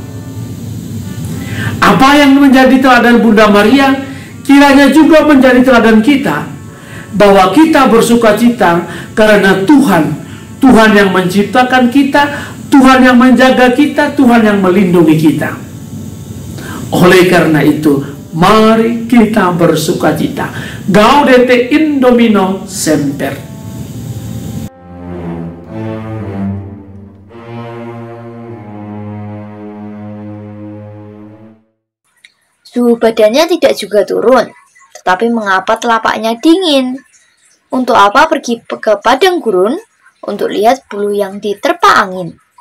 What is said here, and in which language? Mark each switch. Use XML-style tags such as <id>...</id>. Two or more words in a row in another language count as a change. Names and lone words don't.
<id>Apa yang menjadi teladan Bunda Maria kiranya juga menjadi teladan kita, bahwa kita bersukacita karena Tuhan yang menciptakan kita, Tuhan yang menjaga kita, Tuhan yang melindungi kita. Oleh karena itu, mari kita bersukacita.</id> <la>Gaudete in Domino semper.</la> <id>Suhu badannya tidak juga turun, tetapi mengapa telapaknya dingin? Untuk apa pergi ke padang gurun? Untuk lihat bulu yang diterpa angin.</id>